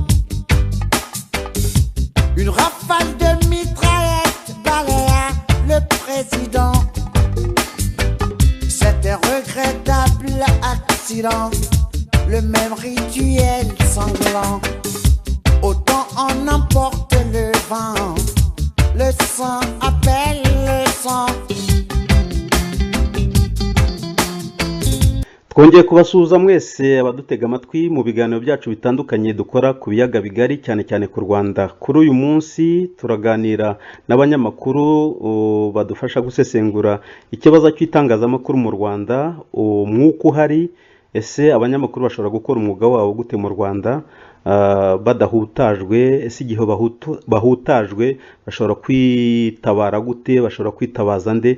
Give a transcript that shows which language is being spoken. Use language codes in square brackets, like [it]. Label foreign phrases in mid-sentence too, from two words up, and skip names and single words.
[fr] Une rafale de mitraillettes balaya le président. C'est un regrettable accident. Le même rituel sanglant. Autant on emporte le vent. Le sang appelle le sang. [rw] twongeye kubasuhuza mwese abadutega amatwi mu biganiro byacu bitandukanye dukora ku biyaga bigari cyane cyane ku Rwanda. Kuri uyu munsi turaganira n'abanyamakuru badufasha gusesengura ikibazo cy'itangazamakuru mu Rwanda, umwuka uhari, ese abanyamakuru bashobora gukora umwuga wabo gute mu Rwanda badahutajwe, ese igihe bahutajwe bashobora kwitabara gute, bashobora kwitabaza nde?